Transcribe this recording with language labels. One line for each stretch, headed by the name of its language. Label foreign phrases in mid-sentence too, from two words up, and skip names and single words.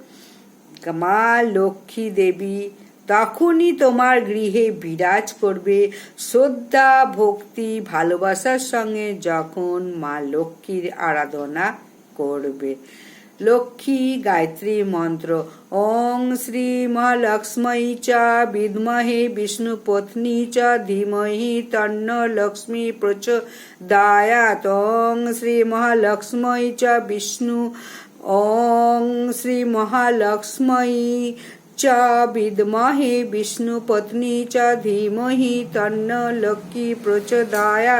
Bangla: মা লক্ষ্মী দেবী তখনই তোমার গৃহে বিরাজ করবে শ্রদ্ধা ভক্তি ভালোবাসার সঙ্গে যখন মা লক্ষ্মীর আরাধনা করবে। লক্ষ্মী গায়ত্রী মন্ত্র।
Sanskrit: ওং শ্রী মহালক্ষ্মী চ বিদ্মহে বিষ্ণু পত্নী চ ধীমহি তন্ন লক্ষ্মী প্রচোদয়াৎ। ওং শ্রী মহালক্ষ্মী চ বিষ্ণু ওং শ্রী মহালক্ষ্মী চ বিদ্মহে বিষ্ণু পত্নী চ ধীমহি তন্ন লক্ষ্মী প্রচোদয়াৎ।